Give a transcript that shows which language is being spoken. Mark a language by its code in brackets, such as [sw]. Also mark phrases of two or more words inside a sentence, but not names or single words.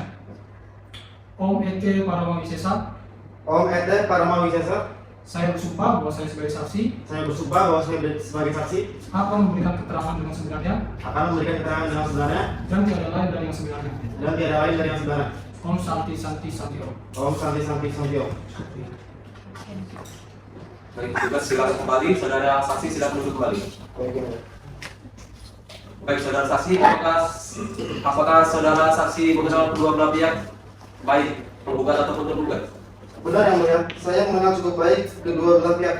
[sa] Om Ete Paramawisesa, Om Ete Paramawisesa, [id] saya bersumpah bahwa saya sebagai saksi saya bersumpah bahwa saya sebagai saksi akan memberikan keterangan dengan sebenarnya akan memberikan keterangan dengan sebenarnya dan tiada lain dari yang sebenarnya. dan tiada lain dari yang sebenarnya. [sa] Om Santi Santi Santi Om. Om Santi Santi Santi Om. [id] Baik, petugas silakan kembali. Saudara saksi silakan duduk kembali. Baik yang mulia. Baik, saudara saksi, apakah saudara saksi mengenal kedua belah pihak? Baik, penggugat ataupun tergugat? Benar yang mulia, saya mengenal cukup baik kedua belah pihak.